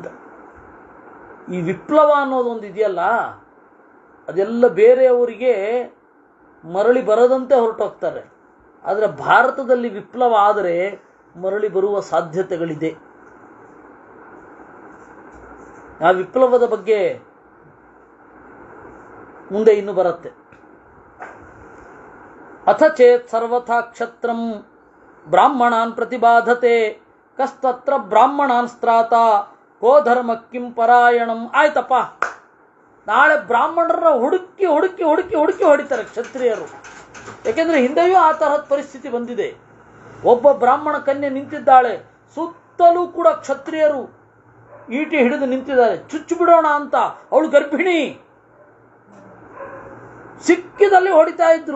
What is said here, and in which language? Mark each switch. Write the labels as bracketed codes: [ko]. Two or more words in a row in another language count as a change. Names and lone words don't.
[kn] ಈ ವಿಪ್ಲವ ಅನ್ನೋದೊಂದು ಇದೆಯಲ್ಲ, ಅದೆಲ್ಲ ಬೇರೆಯವರಿಗೆ ಮರಳಿ ಬರದಂತೆ ಹೊರಟೋಗ್ತಾರೆ. ಆದರೆ ಭಾರತದಲ್ಲಿ ವಿಪ್ಲವ ಆದರೆ ಮರಳಿ ಬರುವ ಸಾಧ್ಯತೆಗಳಿದೆ. ಆ ವಿಪ್ಲವದ ಬಗ್ಗೆ ಮುಂದೆ ಇನ್ನು ಬರುತ್ತೆ. [sa] ಅಥ ಚೇತ್ ಸರ್ವಥಾ ಕ್ಷತ್ರಂ ಬ್ರಾಹ್ಮಣಾನ್ ಪ್ರತಿಬಾಧತೆ ಕಸ್ತತ್ರ ಬ್ರಾಹ್ಮಣಾನ್ ಸ್ತ್ರಾತ ಕೋ ಧರ್ಮ ಕಿಂ ಪರಾಯಣಂ. [kn] ಆಯ್ತಪ್ಪ, ನಾಳೆ ಬ್ರಾಹ್ಮಣರನ್ನ ಹುಡುಕಿ ಹುಡುಕಿ ಹುಡುಕಿ ಹುಡುಕಿ ಹೊಡಿತಾರೆ ಕ್ಷತ್ರಿಯರು. ಯಾಕೆಂದ್ರೆ ಹಿಂದೆಯೂ ಆ ತರಹದ ಪರಿಸ್ಥಿತಿ ಬಂದಿದೆ. ಒಬ್ಬ ಬ್ರಾಹ್ಮಣ ಕನ್ಯೆ ನಿಂತಿದ್ದಾಳೆ, ಸುತ್ತಲೂ ಕೂಡ ಕ್ಷತ್ರಿಯರು ಈಟಿ ಹಿಡಿದು ನಿಂತಿದ್ದಾರೆ. ಚುಚ್ಚು ಬಿಡೋಣ ಅಂತ, ಅವಳು ಗರ್ಭಿಣಿ, ಸಿಕ್ಕಿದಲ್ಲಿ ಹೊಡಿತಾ ಇದ್ರು.